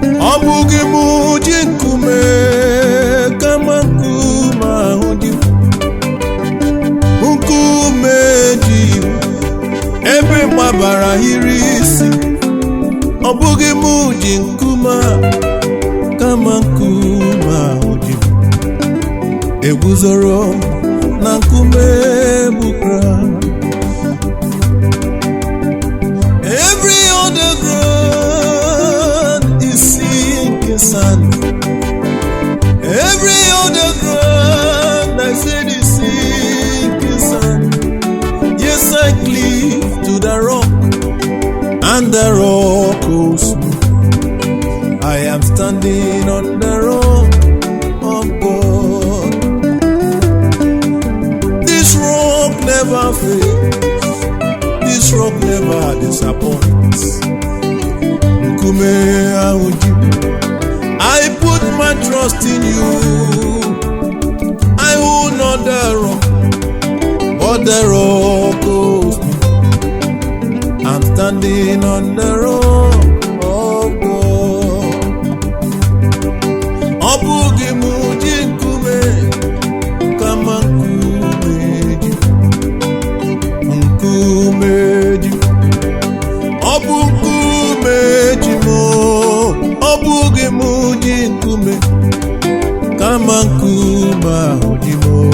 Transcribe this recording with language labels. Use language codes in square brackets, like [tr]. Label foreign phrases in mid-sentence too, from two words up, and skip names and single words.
[ig] Ọ bụghị mụ ji nkume kama nkume ahụ dị, nkume dị ebe gbabara iri isi. Ọ bụghị mụ ji Nkume a, kama nkume ahụ dị m. Eguzoro m na nkume bụ Kraịst. [en] Every other ground is sinking sand. Every other ground, I said, is sinking sand. Yes, I cleave to the rock, and the rock holds me. I am standing on the rock of God. This rock never fails. This rock never disappoints. [ig] Nkume ahụ ji m. [en] I put my trust in you. I will not the rock, but the rock holds me. I'm standing on the rock of God. [ig] Ọ bụghị m ji nkume, kama nkume ji m. Nkume ji m. Ọ bụ nkume ji m. Ọ bụghị m ji nkume, kama nkume ahụ ji m.